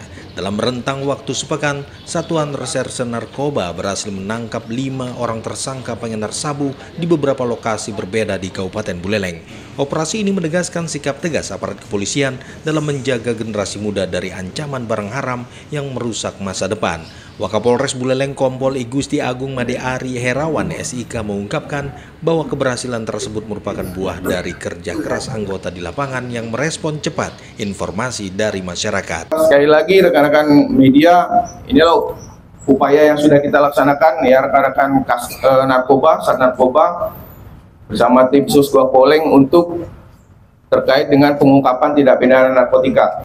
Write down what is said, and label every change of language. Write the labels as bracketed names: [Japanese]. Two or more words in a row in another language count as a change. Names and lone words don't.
[Indonesian] Dalam rentang waktu sepekan, Satuan Reserse Narkoba berhasil menangkap 5 orang tersangka pengedar sabu di beberapa lokasi berbeda di Kabupaten Buleleng. Operasi ini menegaskan sikap tegas aparat kepolisian dalam menjaga generasi muda dari ancaman barang haram yang merusak masa depan. Wakapolres Buleleng Kompol I Gusti Agung Made Ari Herawan SIK mengungkapkan bahwa keberhasilan tersebut merupakan buah dari kerja keras anggota di lapangan yang merespon cepat informasi dari masyarakat. Sekali lagi rekan-rekan media, inilah upaya yang sudah kita laksanakan ya rekan-rekan narkoba, Sat Narkoba bersama tim Sus Poleng untuk terkait dengan pengungkapan tindak pidana narkotika.